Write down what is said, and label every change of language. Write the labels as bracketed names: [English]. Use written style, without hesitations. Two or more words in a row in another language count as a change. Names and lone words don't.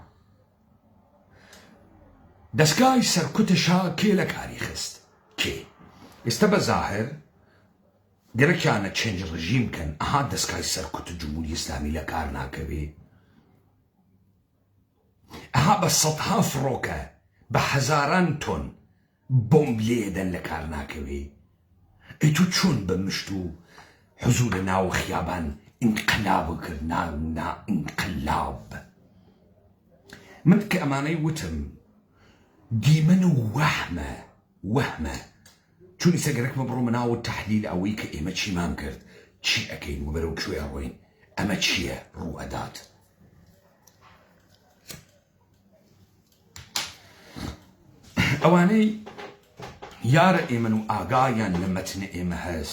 [Central Kurdish] دەستگای سەرکوتەشا کێ لە کاری خست کێ ئێستا بە زاهر گەرەکیانە [English] change regime [Central Kurdish] کەن ئەها دەستگای سەرکوتە جمهوری ئیسلامی لە کار ناکەوێ ئەها بە سەدها فڕۆکە بە هەزاران تۆن بۆمب لێدەن لە کار ناکەوێ ئەی تو چۆن بە مشت و حزور ناو خیابان انقلاب کرد نا انقلاب من کە ئەمانەی وتم دیمەن و وەهمە چون ئیسە گەرەکمە بڕۆمە ناو تەحلیل ئەوەی کە ئێمە چیمان کرد چی ئەکەین و بەرەو کوێ ئەڕۆین ئەمە چییە ڕوو ئەدات ئەوانەی یارە ئێمن و ئاگایان لە مەتنە ئێمە هەست